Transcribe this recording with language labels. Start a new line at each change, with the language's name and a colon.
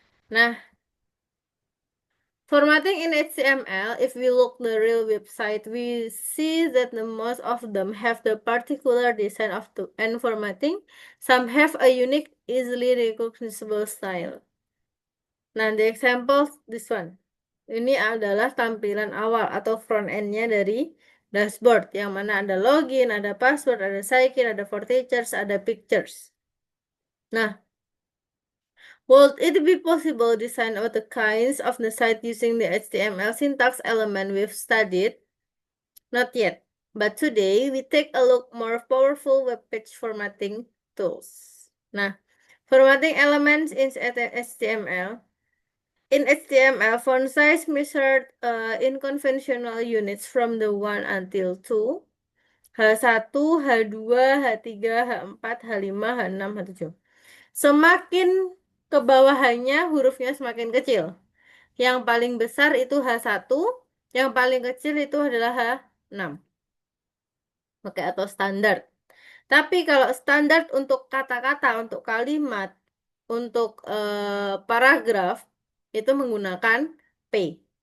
English: Nah, formatting in HTML, if we look the real website, we see that the most of them have the particular design of the and formatting. Some have a unique, easily recognizable style. Nah, the example this one.
Indonesian: Ini adalah tampilan awal atau front end-nya dari dashboard yang mana ada login, ada password, ada sign-in, ada for teachers, ada pictures.
English: Nah, would it be possible design all the kinds of the site using the HTML syntax element we've studied? Not yet. But today we take a look more powerful web page formatting tools. Nah, formatting elements in HTML. In HTML, font size measured in conventional units from the 1 until 2, H1, H2, H3, H4, H5, H6, H7.
Indonesian: Semakin ke bawahannya hurufnya semakin kecil. Yang paling besar itu H1, yang paling kecil itu adalah H6. Oke, atau standar. Tapi kalau standar untuk kata-kata, untuk kalimat, untuk paragraf, itu menggunakan P.